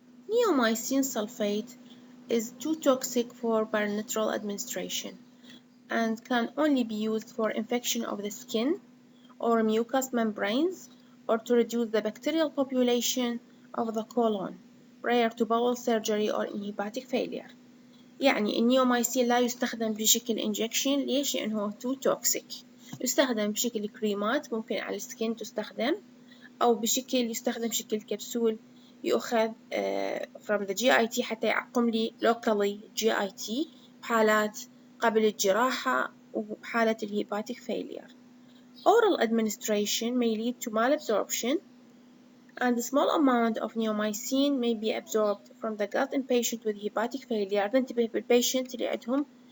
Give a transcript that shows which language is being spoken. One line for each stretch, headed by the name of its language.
English: Neomycin sulfate is too toxic for parenteral administration and can only be used for infection of the skin or mucous membranes or to reduce the bacterial population of the colon prior to bowel surgery or in hepatic failure.
Arabic: يعني النيومايسين لا يستخدم بشكل injection ليش؟ لأنه
English: too toxic.
Arabic: يستخدم بشكل كريمات ممكن على السكين تستخدم أو يستخدم بشكل كبسول يؤخذ
English: from the GIT
Arabic: حتى يعقم لي locally GIT بحالات قبل الجراحة وبحالة الهيباتيك failure.
English: Oral administration may lead to malabsorption and a small amount of neomycin may be absorbed from the gut in patient with hepatic failure.
Arabic: ننتبه بالpatient اللي عندهم